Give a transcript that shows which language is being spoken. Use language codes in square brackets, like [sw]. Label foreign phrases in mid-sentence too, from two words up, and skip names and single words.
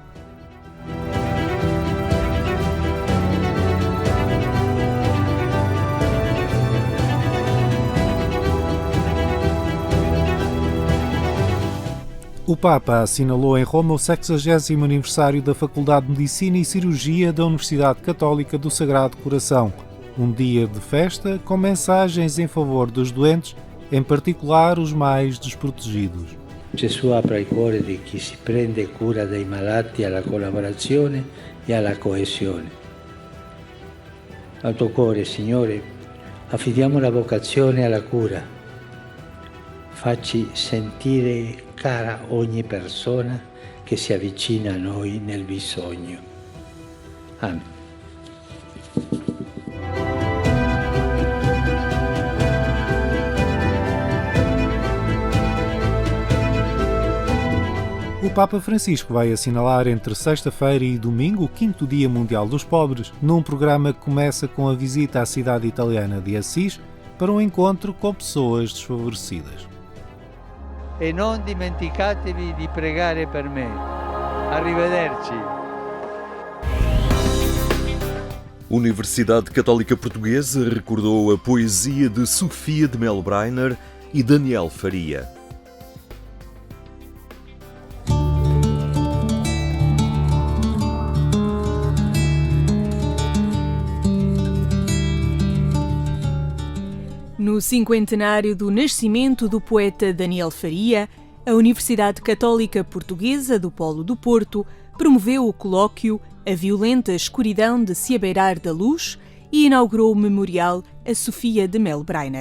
[pt] O Papa assinalou em Roma o 60º aniversário da Faculdade de Medicina e Cirurgia da Universidade Católica do Sagrado Coração. Um dia de festa com mensagens em favor dos doentes, em particular os mais desprotegidos. [it] Gesù apre il cuore di chi si prende cura dei malati alla collaborazione e alla coesione. Al tuo cuore, Signore, affidiamo la vocazione alla cura. Facci sentire cara ogni persona che si avvicina a noi nel bisogno. Amen. [pt] O Papa Francisco vai assinalar entre sexta-feira e domingo o 5º Dia Mundial dos Pobres, num programa que começa com a visita à cidade italiana de Assis para um encontro com pessoas desfavorecidas. [it] E non dimenticatevi di pregare per me. Arrivederci. [pt] Universidade Católica Portuguesa recordou a poesia de Sofia de Melbrenner e Daniel Faria. No cinquentenário do nascimento do poeta Daniel Faria, a Universidade Católica Portuguesa do Polo do Porto promoveu o colóquio A Violenta Escuridão de se abeirar da Luz e inaugurou o memorial a Sofia de Melbrenner.